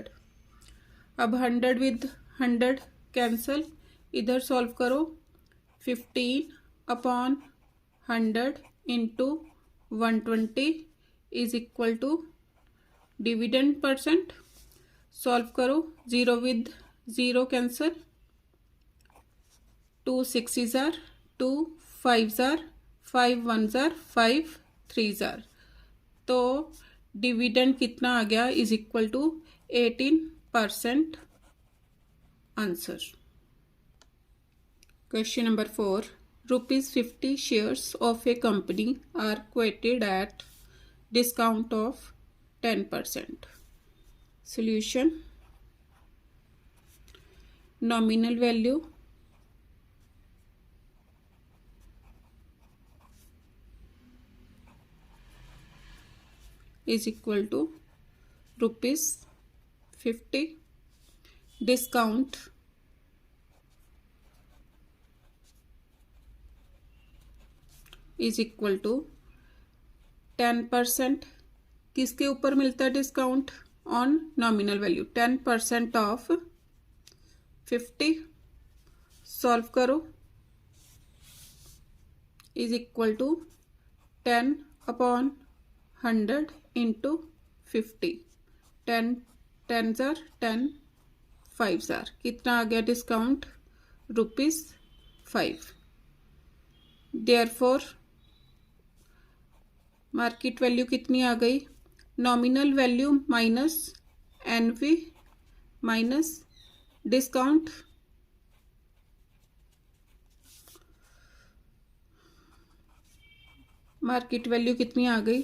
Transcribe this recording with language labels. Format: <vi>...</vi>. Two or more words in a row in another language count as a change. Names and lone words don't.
<hi>अब</hi> <en>100 with 100 cancel,</en> <hi>इधर सॉल्व करो।</hi> <en>15 upon 100 into 120 is equal to dividend percent. सॉल्व करो, 0 with 0 cancel, 2 6s are 2 5s are 5 1s are 5 3s are।</en> <hi>तो डिविडेंड कितना आ गया</hi> <en>is equal to 18%. answer. question number 4, ₹50 shares of a company are quoted at discount of 10%. Solution: nominal value is equal to ₹50, discount is equal to 10%.</en> <hi>किसके ऊपर मिलता है डिस्काउंट?</hi> <en>on nominal value. 10% of 50,</en> <hi>सॉल्व करो,</hi> <en>is equal to 10 upon 100 into 50. 10 10s are 10 5s are,</en> <hi>कितना आ गया डिस्काउंट ₹5।</hi> <en>therefore market value</en> <hi>कितनी आ गई?</hi> <en>nominal value minus NV minus discount, market value</en> <hi>कितनी आ गई?</hi>